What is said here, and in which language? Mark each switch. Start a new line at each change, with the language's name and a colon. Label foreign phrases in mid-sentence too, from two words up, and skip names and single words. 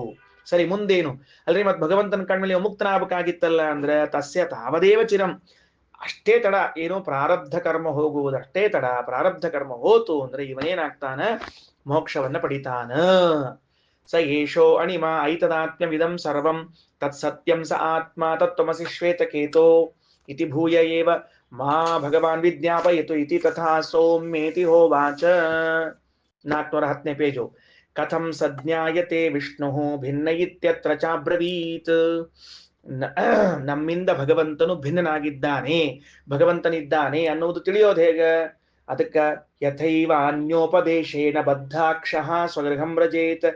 Kannada: ಸರಿ, ಮುಂದೇನು ಅಲ್ರಿ, ಮತ್ ಭಗವಂತನ ಕಣ್ಮೇಲೆ ಮುಕ್ತನಾಗಬೇಕಾಗಿತ್ತಲ್ಲ ಅಂದ್ರೆ
Sanskrit: ತಸ್ಯ ತಾವದೇವ ಚಿರಂ,
Kannada: ಅಷ್ಟೇ ತಡ. ಏನು ಪ್ರಾರಬ್ಧ ಕರ್ಮ ಹೋಗುವುದಷ್ಟೇ ತಡ. ಪ್ರಾರಬ್ಧ ಕರ್ಮ ಹೋತು ಅಂದ್ರೆ ಇವನೇನಾಗ್ತಾನ, ಮೋಕ್ಷವನ್ನ ಪಡಿತಾನ.
Sanskrit: ಸ ಏಷೋ ಅಣಿಮ ಐತದಾತ್ಮ್ಯವಿದಂ ಸರ್ವಂ ತತ್ ಸತ್ಯಂ ಸ ಆತ್ಮ ತತ್ವಮಸಿ ಶ್ವೇತಕೇತೋ ಇತಿ ಭೂಯ ಏವ ಮಾ ಭಗವಾನ್ ವಿಜ್ಞಾಪಯತು ಇತಿ ತಥಾ ಸೌಮ್ಯೇತಿ ಹೋವಾಚ.
Kannada: 410ನೇ ಪೇಜು.
Sanskrit: ಕಥಂ ಸಜ್ಞಾಯತೆ ವಿಷ್ಣು ಭಿನ್ನ ಇತ್ಯತ್ರ ಚಾಬ್ರವೀತ್.
Kannada: ನಮ್ಮಿಂದ ಭಗವಂತನು ಭಿನ್ನನಾಗಿದ್ದಾನೆ, ಭಗವಂತನಿದ್ದಾನೆ ಅನ್ನುವುದು ತಿಳಿಯೋದು ಹೇಗ?
Sanskrit: ಅದಕ್ಕ ಯಥೈವ ಅನ್ಯೋಪದೇಶೇನ ಬದ್ಧಾಕ್ಷಃ ಸ್ವಗೃಹಂ ವ್ರಜೇತ್.